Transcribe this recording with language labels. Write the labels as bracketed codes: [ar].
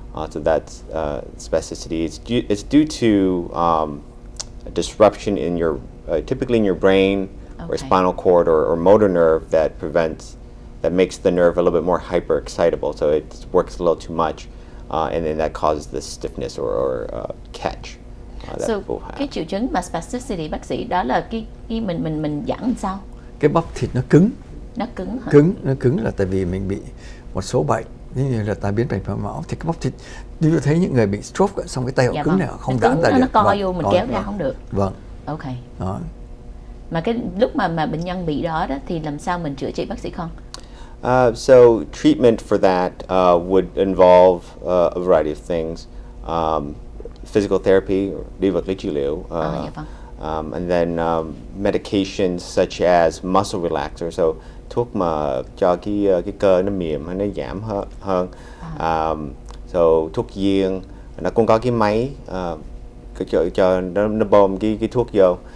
[en] So that's spasticity. It's due to a disruption in your, typically in your brain or spinal cord or motor nerve that makes the nerve a little bit more hyper-excitable. So it works a little too much, and then that causes this stiffness or catch. [vi] So cái triệu chứng mà spasticity bác sĩ đó là cái mình giãn làm sao? Cái bắp thịt nó cứng. Nó cứng hả? Nó cứng là tại vì mình bị một số bệnh như là tai biến mạch máu, thì cái bắp thịt như thấy những người bị stroke xong cái tay họ cứng này họ không giãn ra được. Nó co vô mình kéo ra không được. Vâng. Ok. Đó. Mà cái lúc mà bệnh nhân bị đó thì làm sao mình chữa trị bác sĩ Con? [en] So treatment for that would involve a variety of things. Physical therapy, [vi] đi vật lý trị liệu. [en] And then medications such as muscle relaxer, [vi] so thuốc mà cho cái cơ nó mềm hay nó giảm hơn. So thuốc riêng, nó cũng có cái máy cho nó bơm cái thuốc vô.